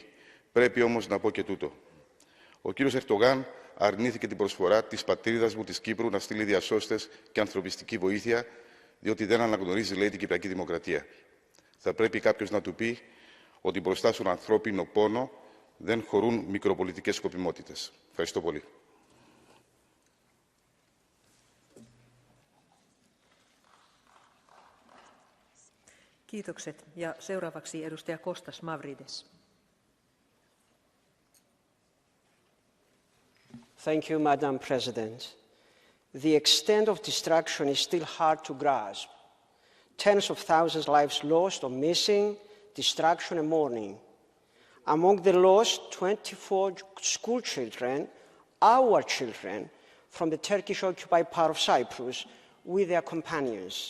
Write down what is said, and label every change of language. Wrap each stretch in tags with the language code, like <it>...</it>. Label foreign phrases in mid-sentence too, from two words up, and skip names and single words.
<el>Πρέπει όμως να πω και τούτο. Ο κύριος Ερντογάν αρνήθηκε την προσφορά της πατρίδας μου της Κύπρου να στείλει διασώστες και ανθρωπιστική βοήθεια, διότι δεν αναγνωρίζει, λέει, την Κυπριακή Δημοκρατία. Θα πρέπει κάποιος να του πει ότι μπροστά στον ανθρώπινο πόνο δεν χωρούν μικροπολιτικές σκοπιμότητες. Ευχαριστώ πολύ.</el> <fi>Kiitokset. Ja seuraavaksi edustaja Kostas Mavrides.</fi> <en>Thank you, Madam President. The extent of destruction is still hard to grasp. Tens of thousands of lives lost or missing, destruction and mourning. Among the lost, 24 school children, our children, from the Turkish-occupied part of Cyprus, with their companions.</en>